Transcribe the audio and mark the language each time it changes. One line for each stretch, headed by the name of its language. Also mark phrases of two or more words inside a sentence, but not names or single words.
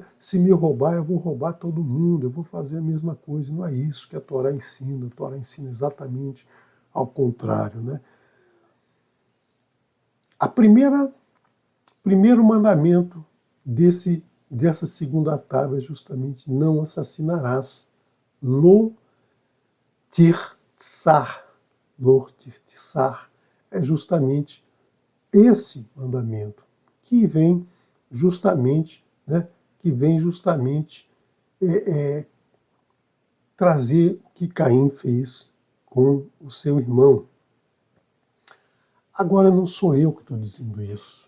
Portuguese: Se me roubar, eu vou roubar todo mundo, eu vou fazer a mesma coisa. Não é isso que a Torá ensina. A Torá ensina exatamente ao contrário. Né? Primeiro mandamento dessa segunda tábua é justamente não assassinarás.
Hebrew: לא תרצח. לא תרצח
Portuguese: é justamente esse mandamento que vem justamente, né, trazer o que Caim fez com o seu irmão. Agora não sou eu que estou dizendo isso.